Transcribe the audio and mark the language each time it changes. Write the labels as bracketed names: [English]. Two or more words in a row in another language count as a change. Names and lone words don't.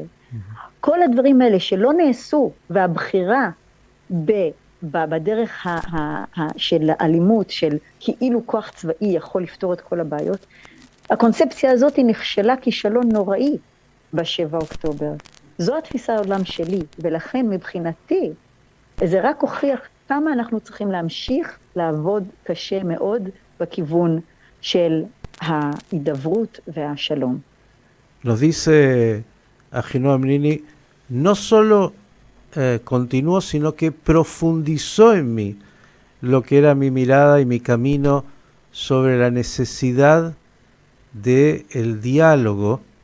[Hebrew] כל הדברים האלה שלא נעשו, והבחירה בדרך של האלימות, של כאילו כוח צבאי יכול לפתור את כל הבעיות, הקונספציה הזאת היא נכשלה כישלון נוראי ב7 אוקטובר. זו התפיסה העולם שלי, ולכן מבחינתי, זה רק הוכיח כמה אנחנו צריכים להמשיך לעבוד קשה מאוד בכיוון של ההידברות והשלום. [Spanish] Nos dice Ahinoam Nini, no solo continuó, sino que profundizó en mí lo que era mi mirada y mi camino sobre la necesidad del diálogo.